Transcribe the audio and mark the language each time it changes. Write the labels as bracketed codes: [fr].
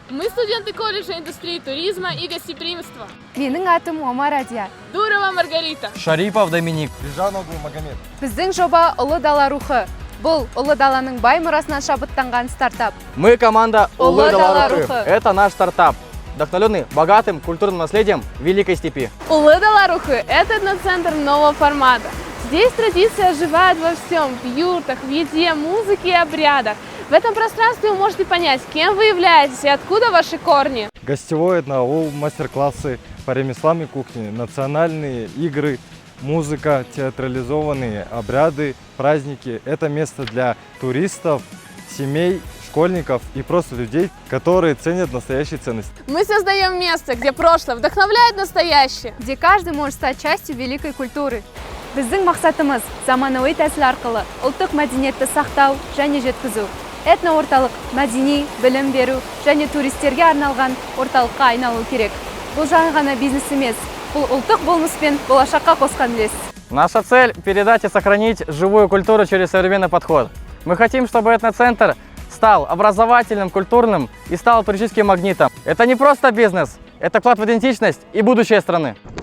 [ru] Мы студенты колледжа индустрии туризма и гостеприимства. [kk] Менің атым Омар Радия. Дурова Маргарита. Шарипов Доминик. Бижаногу Магомед. Біздің жоба Ұлы Дала рухы. Бұл Ұлы Даланың бай мұрасынан шабыттанған стартап. [ru] Мы команда [kk] Ұлы Дала рухы. [ru] Это наш стартап, вдохновленный богатым культурным наследием Великой Степи. Улы Дала рухы – это этноцентр нового формата. Здесь традиция оживает во всем – в юртах, в еде, музыке и обрядах. В этом пространстве вы можете понять, кем вы являетесь и откуда ваши корни. Гостевой этноаул, мастер-классы по ремеслам и кухне, национальные игры, музыка, театрализованные обряды, праздники. Это место для туристов, семей, школьников и просто людей, которые ценят настоящие ценности. Мы создаем место, где прошлое вдохновляет настоящее. Где каждый может стать частью великой культуры. [kk] Біздің мақсатымыз заманауи тәсіл арқылы ұлттық мәдениетті сақтау және жеткізу. Этноорталық мәдени, білім беру және туристерге арналған орталыққа айналу керек. Бұл жай ғана бизнес емес, бұл ұлттық болмыс пен болашаққа қосқан үлес. [ru] Наша цель – передать и сохранить живую культуру через современный подход. Мы хотим, чтобы этноцентр стал образовательным, культурным и стал туристическим магнитом. Это не просто бизнес, это вклад в идентичность и будущее страны.